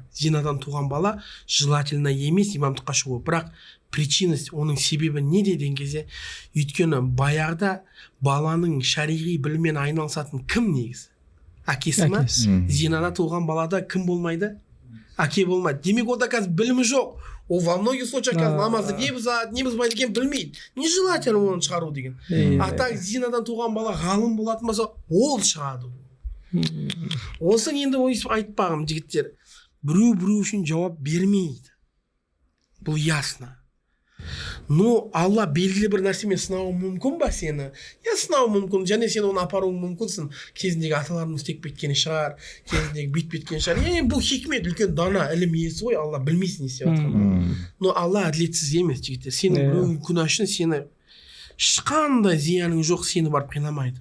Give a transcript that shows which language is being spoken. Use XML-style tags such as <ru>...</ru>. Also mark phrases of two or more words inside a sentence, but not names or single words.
<kk>Зинадан туған бала желательно емес имамдыққа шығу. Бірақ причинасы, оның себебі не деген кезде, өйткені баяғыда баланың шариғи біліммен айналысатын кім негізі? Әкесі ма? Зинада туған балада кім болмайды? Әке болмайды. Демек ода қазір білімі жоқ. Ол</kk> <ru>во многих случаях</ru> <kk>қазір намазды не бұзбайды екен білмейді. Нежелательно оны шығару деген.</kk> <ru>А так</ru> <kk>зинадан туған бала ғалым болатын болса, ол шығады. Осы енді айтпағым жігіттер, біреу үшін жауап бермейді. Бұл ясно. Но Алла белгілі бір нәрсемен сынауы мүмкін ба сені? Я сынауы мүмкін, және сен оны апаруың мүмкінсің. Кезіндегі аталарымыз істеп кеткені шығар, кезіндегі бүйтіп кеткен шығар. Бұл хикмет, үлкен дана, ілім иесі ғой, Алла білмейсің не істеп жатқанын. Но Алла әділетсіз емес, жігіттер. Сенің біреуің күнә үшін сені ешқандай зияның жоқ, сені барып қинамайды.</kk>